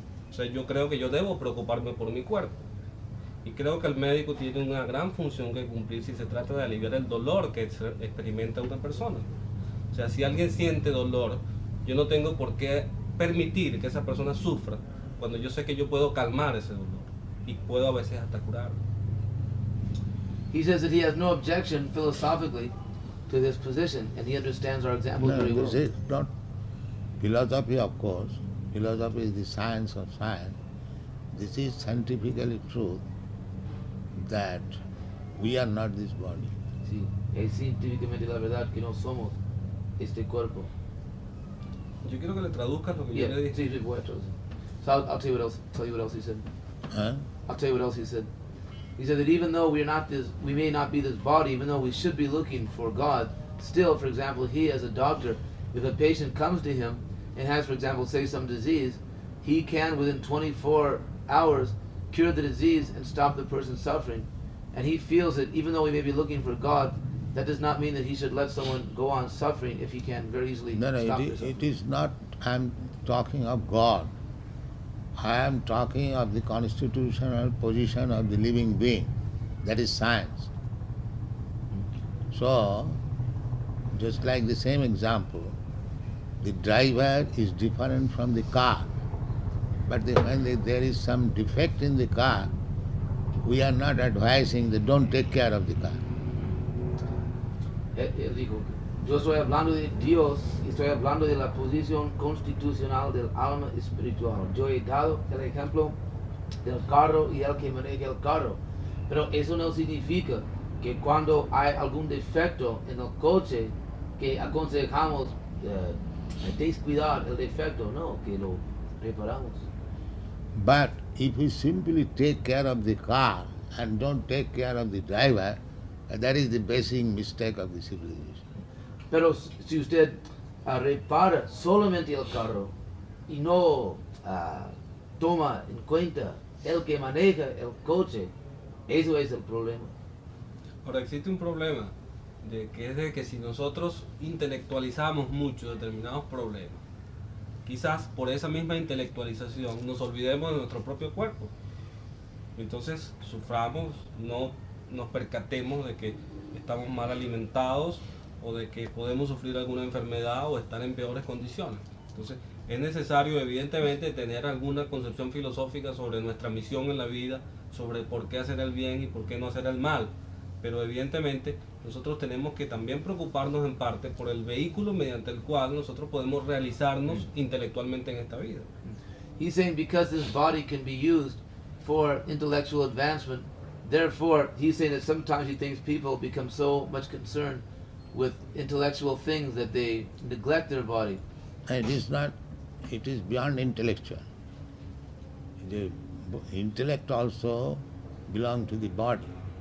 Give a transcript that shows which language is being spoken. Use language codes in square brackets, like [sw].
[es] O sea, yo creo que yo debo preocuparme por mi cuerpo. Y creo que el médico tiene una gran función que cumplir si se trata de aliviar el dolor que experimenta una persona. O sea, si alguien siente dolor, yo no tengo por qué permitir que esa persona sufra cuando yo sé que yo puedo calmar ese dolor y puedo a veces hasta curarlo. [en] He says that he has no objection philosophically to this position, and he understands our examples No, very well. this is not philosophy, of course. Philosophy is the science of science. This is scientifically true that we are not this body. [es] Sí, es científicamente la verdad que no somos este cuerpo. Yo quiero que le traduzcas lo que [en] Yeah, [es] yo le dije. sí, sí, voy a traducir. [en] So I'll tell you what else he said. Huh? I'll tell you what else he said. He said that even though we may not be this body, even though we should be looking for God, still, for example, he as a doctor, if a patient comes to him and has, for example, say some disease, he can within 24 hours cure the disease and stop the person's suffering. And he feels that even though we may be looking for God, that does not mean that he should let someone go on suffering if he can very easily No, stop their it suffering. is not, I am talking of God. I am talking of the constitutional position of the living being. That is science. So, just like the same example, the driver is different from the car. But when there is some defect in the car, we are not advising that don't take care of the car. [es] Él dijo, yo estoy hablando de Dios y estoy hablando de la posición constitucional del alma espiritual. Yo he dado el ejemplo del carro y el que maneja el carro, pero eso no significa que cuando hay algún defecto en el coche que aconsejamos descuidar el defecto, no, que lo reparamos. [en] But if we simply take care of the car and don't take care of the driver, that is the basic mistake of the civilization. [es] Pero si usted repara solamente el carro y no toma en cuenta el que maneja el coche, eso es el problema. Ahora existe un problema de que es de que si nosotros intelectualizamos mucho determinados problemas, quizás por esa misma intelectualización nos olvidemos de nuestro propio cuerpo. Entonces suframos, no nos percatemos de que estamos mal alimentados o de que podemos sufrir alguna enfermedad o estar en peores condiciones. Entonces es necesario evidentemente tener alguna concepción filosófica sobre nuestra misión en la vida, sobre por qué hacer el bien y por qué no hacer el mal. Pero evidentemente nosotros tenemos que también preocuparnos en parte por el vehículo mediante el cual nosotros podemos realizarnos intelectualmente en esta vida. [en] He's saying because this body can be used for intellectual advancement, therefore he's saying that sometimes he thinks people become so much concerned with intellectual things that they neglect their body. It is not, it is beyond intellectual. The intellect also belongs to the body.